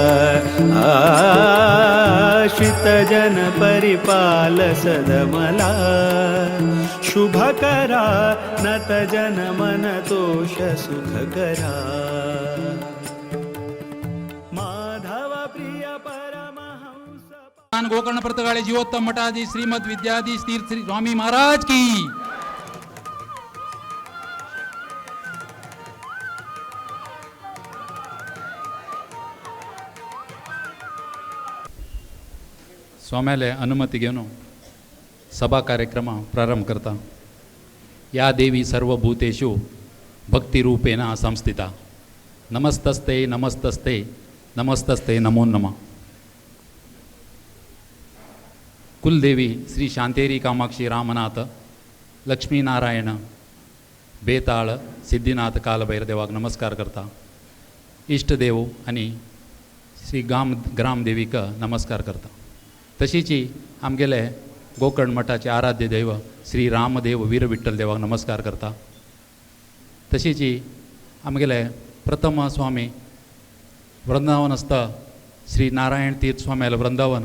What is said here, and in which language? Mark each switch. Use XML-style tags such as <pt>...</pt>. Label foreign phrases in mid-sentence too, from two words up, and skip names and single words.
<sa>आश्रित जन परिपाल सदमला, शुभकरा नत जन मन तोष सुखकरा. माधव प्रिय परमहंस</sa> <kok>गोकर्ण प्रतगाळे जीवोत्तम मठाधीश श्रीमद विद्याधीश तीर्थ श्री स्वामी महाराज की. स्वाम्याले अनुमती घेऊन सभा कार्यक्रम प्रारंभ करता.</kok> <sa>या देवी सर्वभूतेषु भक्तिरूपेण संस्थिता. नमस्तस्ते नमस्तस्ते नमस्तस्ते नमो नमः.</sa> <kok>कुलदेवी श्री शांतेरी कामाक्षी रामनाथ लक्ष्मीनारायण बेताळ सिद्धिनाथ कालभैर देवाक नमस्कार करता. इष्टदेव आणि श्री ग्रामदेवीक नमस्कार करता. तशीची आमगेले गोकर्ण मठाचे आराध्य देव श्री रामदेव वीर विठ्ठल देवाक नमस्कार करता. तशीची आमगेले प्रथम स्वामी वृंदावनस्थ श्री नारायण तीर्थ स्वाम्याल वृंदावन.</kok>